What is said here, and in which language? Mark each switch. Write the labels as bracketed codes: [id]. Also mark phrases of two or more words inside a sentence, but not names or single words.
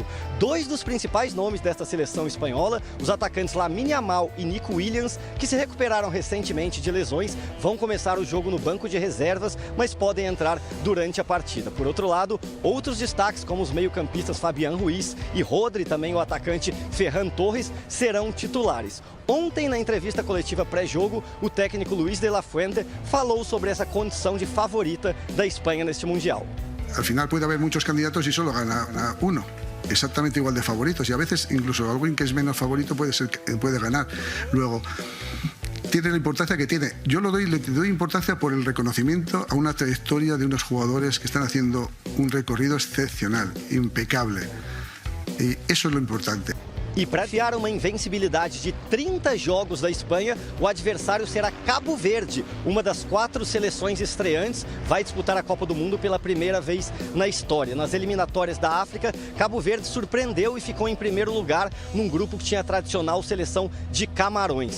[pt] Dois dos principais nomes desta seleção espanhola, os atacantes Lamine Yamal e Nico Williams, que se recuperaram recentemente de lesões, vão começar o jogo no banco de reservas, mas podem entrar durante a partida. Por outro lado, outros destaques como os meio-campistas Fabián Ruiz e Rodri, também o atacante Ferran Torres, serão titulares. Ontem, na entrevista coletiva pré-jogo, o técnico Luis de la Fuente falou sobre essa condição de favorita da Espanha neste Mundial. [es] Al final puede haber muchos candidatos y solo gana uno. Exactamente igual de favoritos, y a veces incluso alguien que es menos favorito puede ganar. Luego, tiene la importancia que tiene. Yo le doy importancia por el reconocimiento a una trayectoria de unos jugadores que están haciendo un recorrido excepcional, impecable. [pt] E isso é o importante. E para afiar uma invencibilidade de 30 jogos da Espanha, o adversário será Cabo Verde, uma das 4 seleções estreantes, vai disputar a Copa do Mundo pela primeira vez na história. Nas eliminatórias da África, Cabo Verde surpreendeu e ficou em primeiro lugar num grupo que tinha a tradicional seleção de Camarões.